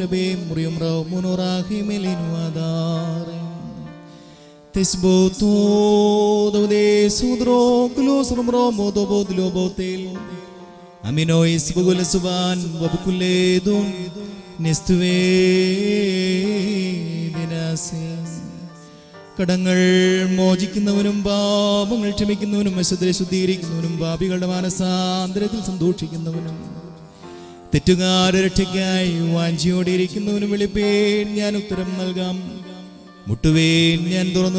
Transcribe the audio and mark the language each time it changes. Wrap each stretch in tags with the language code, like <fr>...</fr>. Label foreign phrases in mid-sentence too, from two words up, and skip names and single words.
<ml>be muryum raw monorahi melinuadar Tisboto dode sudro kulos romro modo bodlo botel Amino isbugul suban wabukuledun Nistuve dinase കടങ്ങൾ മോചിക്കുന്നവനും പാപങ്ങൾ ക്ഷമിക്കുന്നവനും അശുദ്ധരെ ശുദ്ധീകരിക്കുന്നവനും പാപികളുടെ മാനസാന്തരത്തിൽ സന്തോഷിക്കുന്നവനും തെറ്റുകാരെ രക്ഷയ്ക്കായി വാഞ്ചിയോടെ ഇരിക്കുന്നവനും വിളിപ്പേൻ ഞാൻ ഉത്തരം നൽകാം മുട്ടുവേൻ ഞാൻ തുറന്നു</ml>